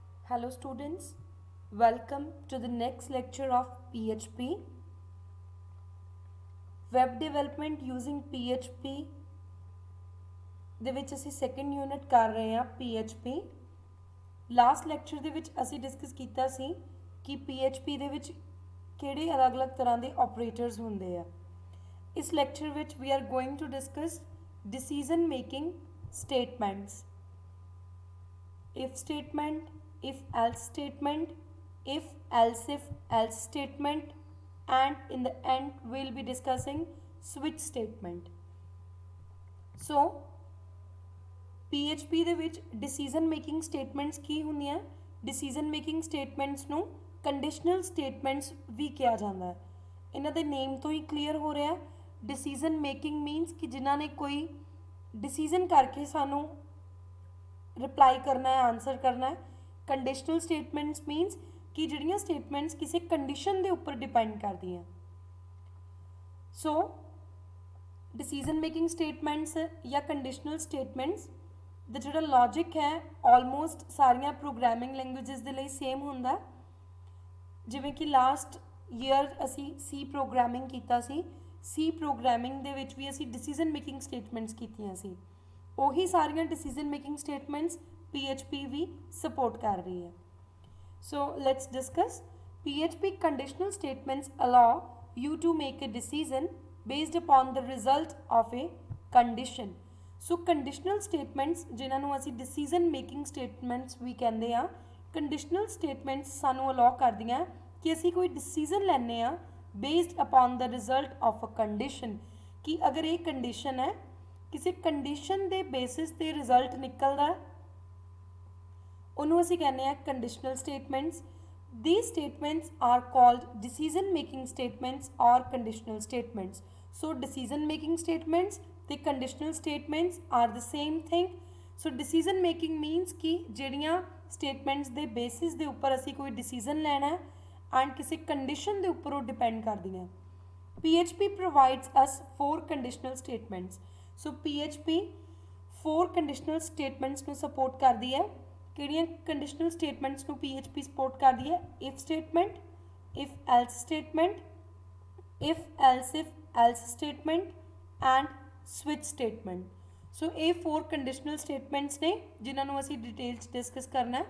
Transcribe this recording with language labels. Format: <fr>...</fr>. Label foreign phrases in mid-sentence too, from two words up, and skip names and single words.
<en>Hello students, welcome to the next lecture of PHP. Web development using PHP</en> <pa>ਦੇ ਵਿੱਚ ਅਸੀਂ</pa> <en>second unit</en> <pa>ਕਰ ਰਹੇ ਹਾਂ PHP.</pa> <en>last lecture</en> <pa>ਦੇ ਵਿੱਚ ਅਸੀਂ ਡਿਸਕਸ ਕੀਤਾ ਸੀ ਕਿ PHP ਦੇ ਵਿੱਚ ਕਿਹੜੇ ਅਲੱਗ-ਅਲੱਗ ਤਰ੍ਹਾਂ ਦੇ ਆਪਰੇਟਰਸ ਹੁੰਦੇ ਆ. ਇਸ ਲੈਕਚਰ ਵਿੱਚ</pa> <en>we are going to discuss decision making statements. If statement, if else statement, if else if else statement, and in the end we'll be discussing switch statement.</en> <pa>So PHP ਦੇ ਵਿੱਚ</pa> <en>decision making statements</en> <pa>ਕੀ ਹੁੰਦੀਆਂ?</pa> <en>decision making statements</en> <pa>ਨੂੰ</pa> <en>conditional statements</en> <pa>ਵੀ ਕਿਹਾ ਜਾਂਦਾ ਹੈ. ਇਹਨਾਂ ਦੇ ਨੇਮ ਤੋਂ ਹੀ ਕਲੀਅਰ ਹੋ ਰਿਹਾ</pa> <en>decision making means</en> <pa>ਕਿ ਜਿਨ੍ਹਾਂ ਨੇ ਕੋਈ decision ਕਰਕੇ ਸਾਨੂੰ ਰਿਪਲਾਈ ਕਰਨਾ ਹੈ, ਆਨਸਰ ਕਰਨਾ ਹੈ.</pa> <en>conditional statements means</en> <pa>ਕਿ ਜਿਹੜੀਆਂ ਸਟੇਟਮੈਂਟਸ ਕਿਸੇ ਕੰਡੀਸ਼ਨ ਦੇ ਉੱਪਰ ਡਿਪੈਂਡ ਕਰਦੀਆਂ. ਸੋ</pa> <en>decision making statements</en> <pa>ਜਾਂ</pa> <en>conditional statements</en> <pa>ਦਾ ਜਿਹੜਾ ਲੌਜਿਕ ਹੈ ਆਲਮੋਸਟ ਸਾਰੀਆਂ</pa> <en>programming languages</en> <pa>ਦੇ ਲਈ ਸੇਮ ਹੁੰਦਾ. ਜਿਵੇਂ ਕਿ</pa> <en>last year</en> <pa>ਅਸੀਂ</pa> <en>C programming</en> <pa>ਕੀਤਾ ਸੀ.</pa> <en>C programming</en> <pa>ਦੇ ਵਿੱਚ ਵੀ ਅਸੀਂ</pa> <en>decision making statements</en> <pa>ਕੀਤੀਆਂ ਸੀ. ਉਹੀ ਸਾਰੀਆਂ</pa> <en>decision making statements</en> <pa>PHP ਵੀ ਸਪੋਰਟ ਕਰ ਰਹੀ ਹੈ.</pa> <en>So let's discuss PHP conditional statements allow you to make a decision based upon the result of a condition.</en> <pa>ਸੋ</pa> <en>conditional statements</en> <pa>ਜਿਨ੍ਹਾਂ ਨੂੰ ਅਸੀਂ</pa> <en>decision making statements</en> <pa>ਵੀ ਕਹਿੰਦੇ ਆ,</pa> <en>conditional statements</en> <pa>ਸਾਨੂੰ ਅਲਾਉ ਕਰਦੀਆਂ ਕਿ ਅਸੀਂ ਕੋਈ ਡਿਸੀਜ਼ਨ ਲੈਂਦੇ ਆ</pa> <en>based upon the result of a condition.</en> <pa>ਕਿ ਅਗਰ ਇਹ ਕੰਡੀਸ਼ਨ ਹੈ, ਕਿਸੇ ਕੰਡੀਸ਼ਨ ਦੇ ਬੇਸਿਸ 'ਤੇ ਰਿਜ਼ਲਟ ਨਿਕਲਦਾ, ਉਹਨੂੰ ਅਸੀਂ ਕਹਿੰਦੇ ਆ</pa> <en>conditional statements. These statements are called decision making statements or conditional statements. So decision making statements ਤੇ conditional statements are the same thing. So decision making means</en> <pa>कि ਜਿਹੜੀਆਂ statements ਦੇ basis ਦੇ ਉੱਪਰ ਅਸੀਂ ਕੋਈ decision ਲੈਣਾ ਹੈ and ਕਿਸੇ condition ਦੇ ਉੱਪਰ ਉਹ depend ਕਰਦੀਆਂ.</pa> <en>PHP provides us 4 conditional statements. So PHP 4 conditional statements ਨੂੰ support</en> <pa>ਕਰਦੀ ਹੈ. ਕਿਹੜੀਆਂ</pa> <en>conditional statements</en> <pa>ਨੂੰ PHP ਸਪੋਰਟ ਕਰਦੀ ਹੈ?</pa> <en>If statement, if else statement, if else if else statement and switch statement.</en> <pa>ਸੋ ਇਹ 4</pa> <en>conditional statements</en> <pa>ਨੇ ਜਿਨ੍ਹਾਂ ਨੂੰ ਅਸੀਂ ਡਿਟੇਲ 'ਚ ਡਿਸਕਸ ਕਰਨਾ ਹੈ.</pa>